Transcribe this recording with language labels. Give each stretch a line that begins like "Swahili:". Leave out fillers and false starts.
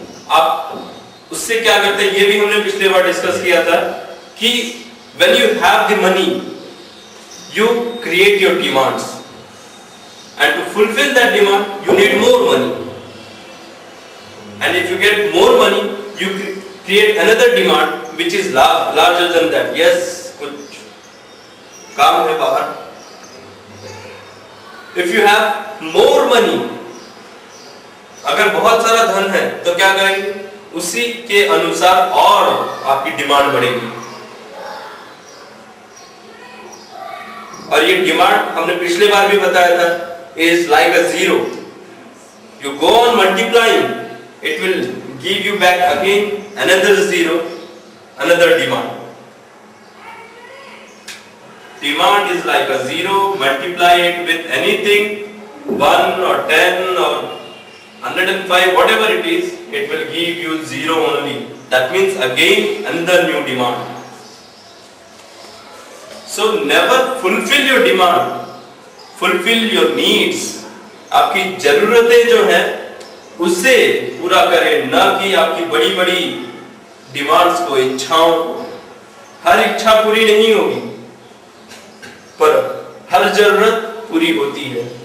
Hindi: आप उससे क्या करते हैं, ये भी हमने पिछले बार डिस्कस किया था कि
English: when you have the money you create your demands and to fulfill that demand you need more money and if you get more money you create another demand which is larger than that.
Hindi: Yes, कुछ काम है बाहर।
English: If you have more money,
Hindi: अगर बहुत सारा धन है तो क्या करेंगे, उसी के अनुसार और आपकी डिमांड बढ़ेगी और ये डिमांड हमने पिछले बार भी बताया था
English: is like a zero. You go on multiplying, it will give you back again another zero, another demand. Demand is like a zero, multiply it with anything, 1 or 10 or 105, whatever it is, it will give you zero only. That means again another new demand. So never fulfill your demand, fulfill your needs.
Hindi: आपकी जरूरतें जो हैं उससे पूरा करें, न कि आपकी बड़ी बड़ी डिमांड्स को, इच्छाओं। हर इच्छा पूरी नहीं होगी पर हर जरूरत पूरी होती है।